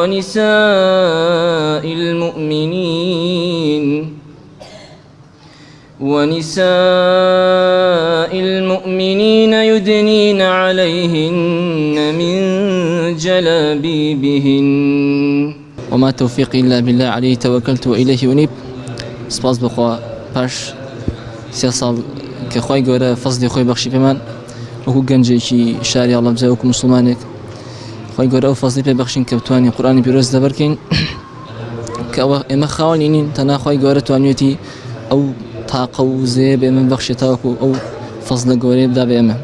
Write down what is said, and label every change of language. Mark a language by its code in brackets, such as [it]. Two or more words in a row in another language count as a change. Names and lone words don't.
[ar] ونساء المؤمنين يدنين عليهن من جلابيبهن وما توفيقي إلا بالله عليه توكلت وإليه أنيب. سپاس بخوا [ckb] پاش سێ ساڵ کە خۆی گەورە فەزلی خۆی بەخشی پێمان وەکو گەنجێکی شاری هەڵەبجە وەکو موسڵمانێک خۆی گەورە ئەو فەزلی پێ بەخشین کە بتوانین قورئانی پیرۆز دەبەرکەین کە ئێمە خاوەنی نین تەنها خۆی گەورە توانوێتی ئەو تاقە و زێ بە ئێمە بەخشێت تاوەکو ئەو فەزلە گەورەی بدا بە ئێمە.